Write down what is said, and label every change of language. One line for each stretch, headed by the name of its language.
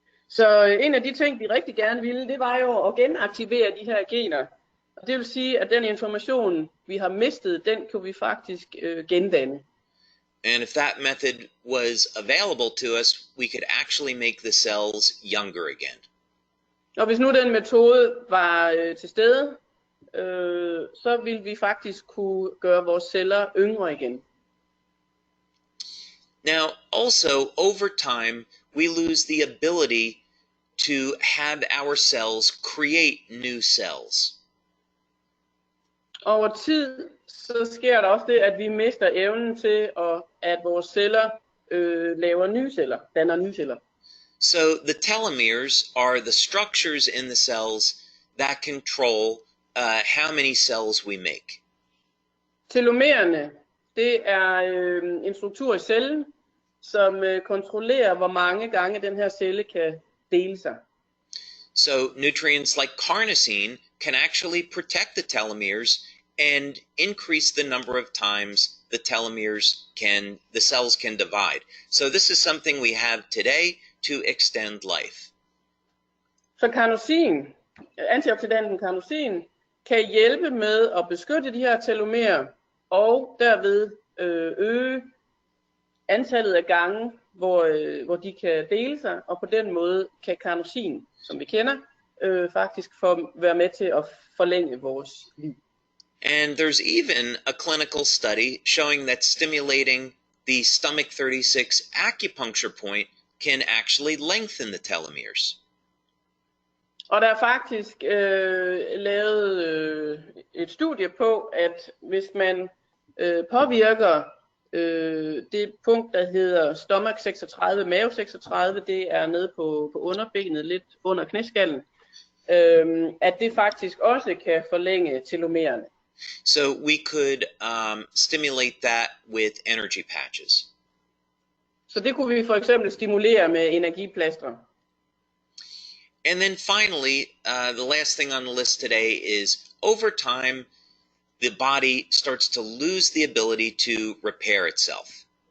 Danish: Så en af de ting, vi rigtig gerne ville, det var jo at genaktivere de her gener. Og det vil sige, at den information, vi har mistet, den kunne vi faktisk gendanne.
English: And if that method was available to us, we could actually make the cells younger again.
Danish: Og hvis nu den metode var til stede, så ville vi faktisk kunne gøre vores celler yngre igen.
English: Now, also, over time, we lose the ability to have our cells create new cells.
Danish: Over tid, så sker der også det, at vi mister evnen til, at vores celler laver nye celler, danner nye celler.
English: So the telomeres are the structures in the cells that control how many cells we make.
Danish: Telomererne, det er en struktur i cellen, som kontrollerer, hvor mange gange den her celle kan dele sig.
English: So nutrients like carnosine can actually protect the telomeres and increase the number of times the cells can divide. So this is something we have today to extend life.
Danish: Så carnosin, antioxidanten carnosin, kan hjælpe med at beskytte de her telomerer, og derved øge antallet af gange, hvor de kan dele sig, og på den måde kan carnosin, som vi kender, faktisk være med til at forlænge vores liv.
English: And there's even a clinical study showing that stimulating the stomach 36 acupuncture point can actually lengthen the telomeres.
Danish: Og der er faktisk lavet et studie på, at hvis man påvirker det punkt, der hedder stomach 36, mave 36, det er nede på underbenet, lidt under knæskallen, at det faktisk også kan forlænge telomererne.
English: So we could stimulate that with energy patches.
Danish: Så det kunne vi for eksempel stimulere med energiplastre.
English: And then finally, the last thing on the list today is over time, the body starts to lose the ability to repair itself.